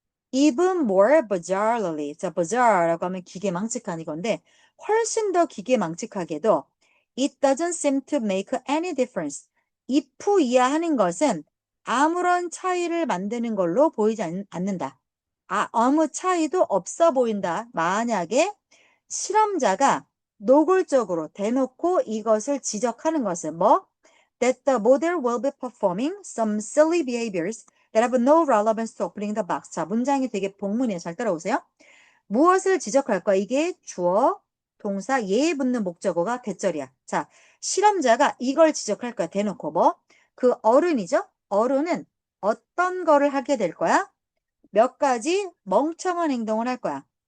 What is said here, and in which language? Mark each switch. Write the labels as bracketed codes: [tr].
[en] Even more bizarrely. [ko] 자, bizarre라고 하면 기계망측한 이건데 훨씬 더 기계망측하게도 [en] it doesn't seem to make any difference. [ko] if 이하하는 것은 아무런 차이를 만드는 걸로 보이지 않는다. 아무 차이도 없어 보인다. 만약에 실험자가 노골적으로 대놓고 이것을 지적하는 것은 뭐? [en] That the model will be performing some silly behaviors that have no relevance to opening the box. [ko] 자, 문장이 되게 복문이에요. 잘 따라오세요. 무엇을 지적할까? 이게 주어, 동사, 예에 붙는 목적어가 대절이야. 자, 실험자가 이걸 지적할 거야. 대놓고 뭐? 그 어른이죠? 어른은 어떤 거를 하게 될 거야? 몇 가지 멍청한 행동을 할 거야.